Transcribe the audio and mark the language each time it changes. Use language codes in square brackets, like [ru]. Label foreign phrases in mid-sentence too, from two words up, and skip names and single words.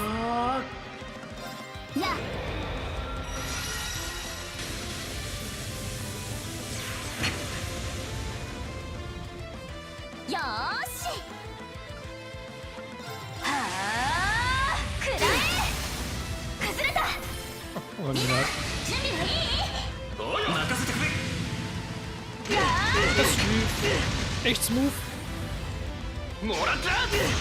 [ja] や。よーし。はあ、くらえ。崩れた。 [de] Und [ja] 準備はいい？おい、任せてくれ。やー。 [de] das ist echt smooth. [ja] もらっちゃう。